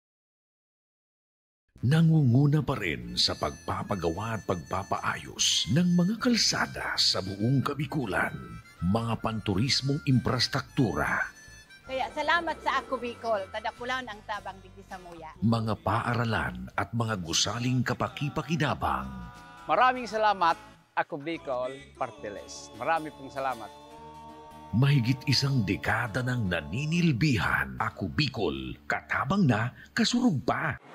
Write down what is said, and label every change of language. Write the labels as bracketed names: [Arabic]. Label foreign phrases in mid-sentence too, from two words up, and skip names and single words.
[Filipino] Nangunguna pa rin sa pagpapagawa at pagpapaayos ng mga kalsada sa buong Kabikulan, mga panturismong infrastruktura, [Bikol] Kaya salamat sa Ako Bicol, tadakulan ang tabang digdi sa muya. [Filipino] mga paaralan at mga gusaling kapaki-pakinabang. Maraming salamat, Ako Bicol Party List. Marami pong salamat. Mahigit isang dekada ng naninilbihan, [Bikol] Ako Bicol, katabang na, kasurug pa.